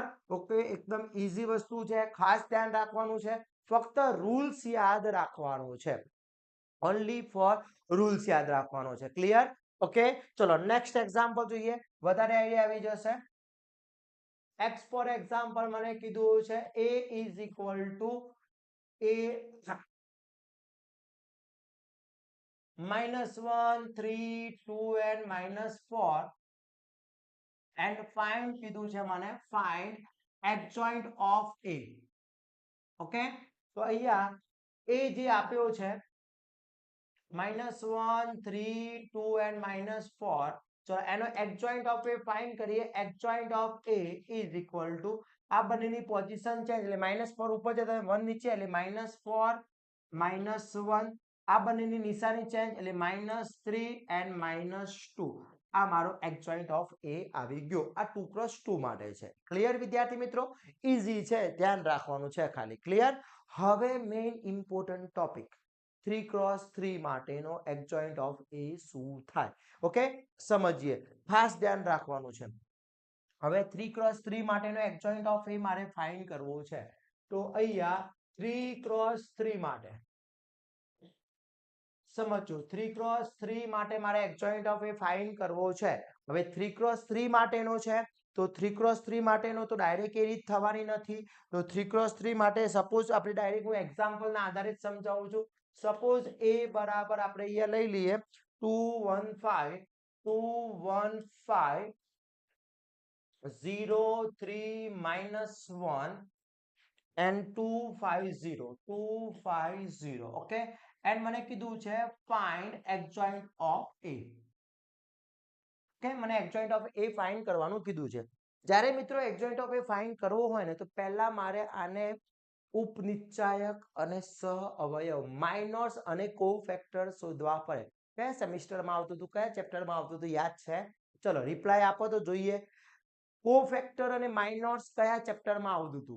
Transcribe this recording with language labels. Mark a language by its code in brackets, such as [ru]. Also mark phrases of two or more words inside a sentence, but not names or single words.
[gu] ઓકે, એકદમ ઈઝી વસ્તુ છે, ખાસ ધ્યાન રાખવાનું છે, ફક્ત રૂલ્સ યાદ રાખવાનું છે, [en] only four rules [gu] યાદ રાખવાનો છે. ક્લિયર? ઓકે, ચલો [en] next example [gu] જોઈએ, વધારે આઈડિયા આવી જશે. [en] ex for example [gu] મને કીધું છે [en] a is equal to a -1 3 2 and -4 and find [gu] કીધું છે મને [en] find adjoint of a. [gu] ઓકે, તો અહીંયા a જે આપ્યો છે -1 3 2 and -4, ચલો એનો [en] adjoint of a [gu] ફાઇન્ડ કરીએ. [en] adjoint of a is equal to [gu] આ બંનેની પોઝિશન છે એટલે -4 ઉપર જતા 1 નીચે એટલે -4 -1, આ બંનેની નિશાની ચેન્જ એટલે -3 and -2. આ મારો [en] adjoint of a [gu] આવી ગયો. આ 2x2 માટે છે. ક્લિયર વિદ્યાર્થી મિત્રો? ઈઝી છે, ધ્યાન રાખવાનું છે ખાલી. ક્લિયર? હવે [en] main important topic [gu] 3x3 માટેનો [en] adjoint of a [gu] શું થાય? ઓકે, સમજીએ, ખાસ ધ્યાન રાખવાનું છે. હવે 3x3 માટેનો [en] adjoint of a [gu] મારે ફાઇન્ડ કરવો છે. તો અહીંયા 3x3 માટે સમજો, 3x3 માટે મારે [en] adjoint of a [gu] ફાઇન્ડ કરવો છે. હવે 3x3 માટેનો છે તો 3x3 માટેનો તો ડાયરેક્ટ એ રીત થવાની નથી. તો 3x3 માટે સપોઝ આપણે ડાયરેક્ટ હું એક્ઝામ્પલ ના આધારે જ સમજાવું છું. સપોઝ a બરાબર આપણે અહીંયા લઈ લઈએ 215 215 0 3 -1 and 250 [en] okay, and [gu] મને કીધું છે [en] find adjoint of a. [gu] કે મને [en] adjoint of a [gu] ફાઇન્ડ કરવાનું કીધું છે. જ્યારે મિત્રો [en] adjoint of a [gu] ફાઇન્ડ કરવો હોય ને તો પહેલા મારે આને ઉપનિશ્ચાયક અને સહ અવયવ માઇનોર્સ અને કોફેક્ટર શોધવા પડે. કયા સેમિસ્ટરમાં આવતું હતું, કયા ચેપ્ટરમાં આવતું હતું, યાદ છે? ચલો રિપ્લાય આપો તો જોઈએ. કોફેક્ટર અને માઇનોર્સ કયા ચેપ્ટરમાં આવતું હતું?